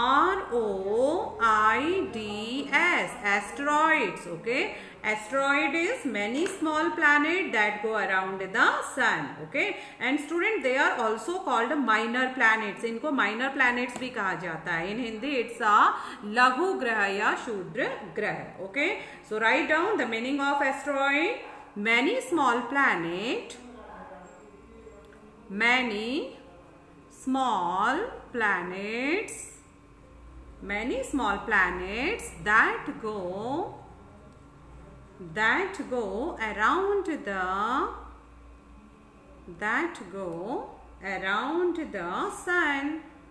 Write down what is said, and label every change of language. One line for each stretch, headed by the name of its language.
English: A-S-T-E-R-O-I-D-S. Asteroids. Okay, asteroid is many small planets that go around the sun. Okay, and student, they are also called minor planets.
Hindi: इनको minor planets भी कहा जाता है.
English: In Hindi it's a
Hindi: लघु ग्रह या क्षुद्र ग्रह.
English: Okay, so write down the meaning of asteroid. Many small planets that go around the sun.